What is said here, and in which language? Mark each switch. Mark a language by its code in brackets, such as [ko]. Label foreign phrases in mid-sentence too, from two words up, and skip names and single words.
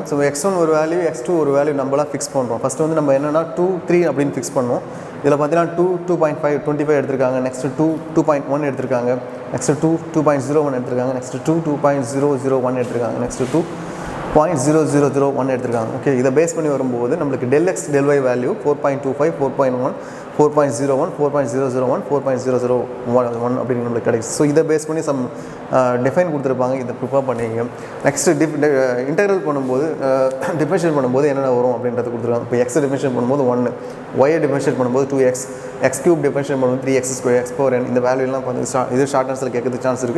[ta] ஸோ x1 ஒரு வேல்யூ x2 ஒரு வேல்யூ நம்மளாம் ஃபிக்ஸ் பண்ணுறோம். ஃபஸ்ட்டு வந்து நம்ம என்னென்னா 2 3 அப்படின்னு ஃபிக்ஸ் பண்ணுவோம். இதில் பார்த்தீங்கன்னா 2.5 25 எடுத்திருக்காங்க. நெக்ஸ்ட்டு 2.1 எடுத்திருக்காங்க. நெக்ஸ்ட்டு 2.01 எடுத்திருக்காங்க. நெக்ஸ்ட்டு 2.001 எடுத்திருக்காங்க. நெக்ஸ்ட்டு 2.0001 எடுத்திருக்காங்க. ஓகே இதை பேஸ் பண்ணி வரும்போது நம்மளுக்கு del x del y வேல்யூ 4.25 4.1 4.01 4.001 4.001 அப்படின்னு நம்மளுக்கு கிடைக்கும். ஸோ இதை பேஸ் பண்ணி [en] some define [ta] கொடுத்துருப்பாங்க. இதை ப்ரிப்பேர் பண்ணிங்க. நெக்ஸ்ட்டு இன்டெக்ரல் பண்ணும்போது டிஃபரன்ஷியேட் பண்ணும்போது என்னென்ன வரும் அப்படின்றது கொடுத்துருக்காங்க. இப்போ எக்ஸை டிஃபரன்ஷியேட் பண்ணும்போது 1 ஒய்யை டிஃபரன்ஷியேட் பண்ணும்போது 2x x³ டிஃபரன்ஷியேட் பண்ணும்போது 3x² x⁴n இந்த வேல்யூலாம் பார்த்து இது [en] short answer [ta] கேட்கறதுக்கு சான்ஸ் இருக்குது.